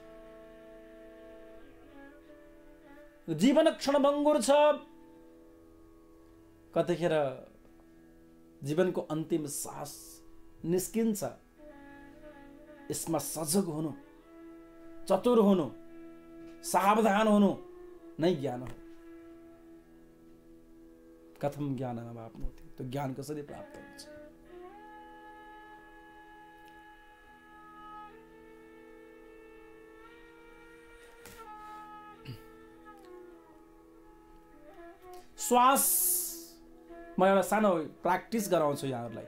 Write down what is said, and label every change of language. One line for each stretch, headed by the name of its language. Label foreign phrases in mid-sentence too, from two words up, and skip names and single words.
Nepali: जीवन क्षणभङ्गुर छ। कतिखेर जीवनको अन्तिम सास निस्किन्छ। यसमा सजग हुनु, चतुर हुनु, सावधान हुनु नै ज्ञान हो।
Sanskrit: कथम ज्ञानम् आप्नोति,
Nepali: तो ज्ञान कसरी प्राप्त हुन्छ? श्वास म एउटा सानो प्र्याक्टिस गराउँछु यहाँहरूलाई।